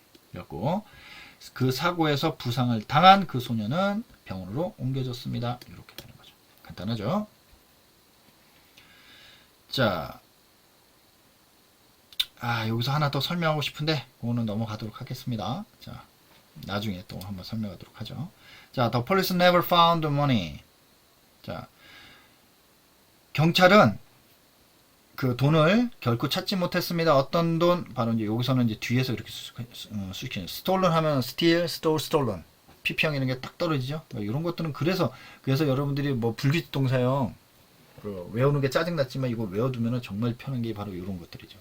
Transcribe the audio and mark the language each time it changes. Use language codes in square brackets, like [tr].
[ko] 그래갖고 그 사고에서 부상을 당한 그 소녀는 병원으로 옮겨졌습니다. 이렇게 되는 거죠. 간단하죠? 자, 여기서 하나 더 설명하고 싶은데 그거는 넘어가도록 하겠습니다. 자, 나중에 또 한번 설명하도록 하죠. 자, [en] the police never found the money. [ko] 자, 경찰은 그 돈을 결코 찾지 못했습니다. 어떤 돈? 바로 이제 여기서는 이제 뒤에서 이렇게 수식해요. stolen 하면 steal, stole, stolen. PP형 이런 게 딱 떨어지죠. 이런 것들은 그래서 여러분들이 뭐 불규칙 동사형 그 외우는 게 짜증났지만 이거 외워두면 정말 편한 게 바로 이런 것들이죠.